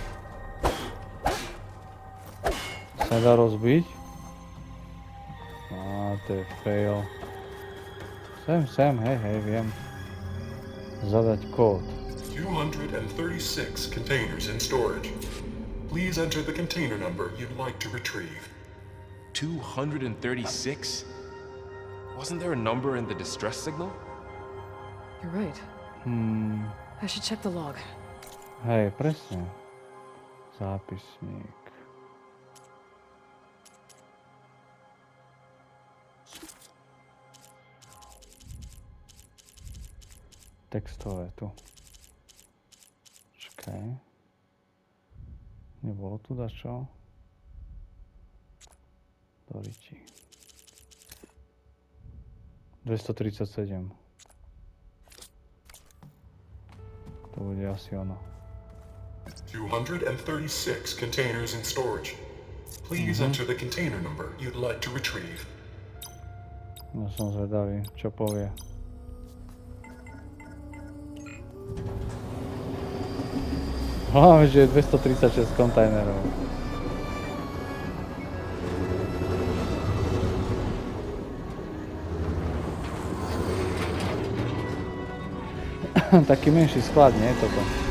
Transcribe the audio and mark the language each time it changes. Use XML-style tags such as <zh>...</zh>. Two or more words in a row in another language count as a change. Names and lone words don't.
<sk>To sa nedá rozbiť? Á, to je fail. Sem, hej, viem. Zadať kód.</sk> <en>236 containers in storage. Please enter the container number you'd like to retrieve. 236? Wasn't there a number in the distress signal? You're right. I should check the log.</en> <sk>Hej, presne. Zápisník. Textové tu. Čakaj. Nebolo tu dačo? Doriti. 237. To bude asi ono.</sk> <en>236 containers in storage. Please enter the container number you'd like to retrieve.</en> <sk>No som zvedavý, čo povie. Hlavne, že je 236 kontajnerov. Taký menší sklad, nie je toto?</sk>